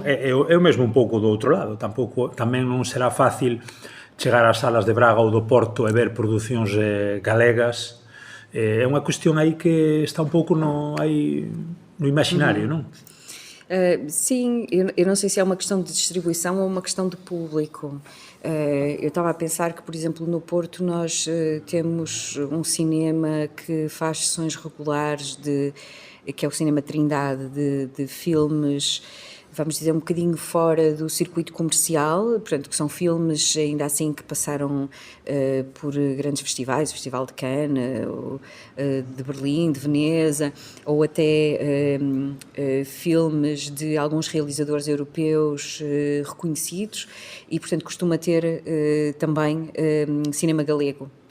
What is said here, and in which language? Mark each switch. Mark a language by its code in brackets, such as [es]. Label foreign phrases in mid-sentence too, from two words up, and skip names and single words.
[gl] Eu mesmo un pouco do outro lado, tamén non será fácil chegar ás salas de Braga ou do Porto e ver producións galegas. É unha cuestión aí que está un pouco no imaginario, non? [pt] Sim, eu não sei se é uma questão de distribuição ou uma questão de público. Eu estava a pensar que, por exemplo, no Porto nós temos um cinema que faz sessões regulares que é o Cinema Trindade, de filmes, vamos dizer, um bocadinho fora do circuito comercial, portanto, que são filmes ainda assim que passaram por grandes festivais, o Festival de Cannes, de Berlim, de Veneza, ou até filmes de alguns realizadores europeus reconhecidos, e, portanto, costuma ter também cinema galego.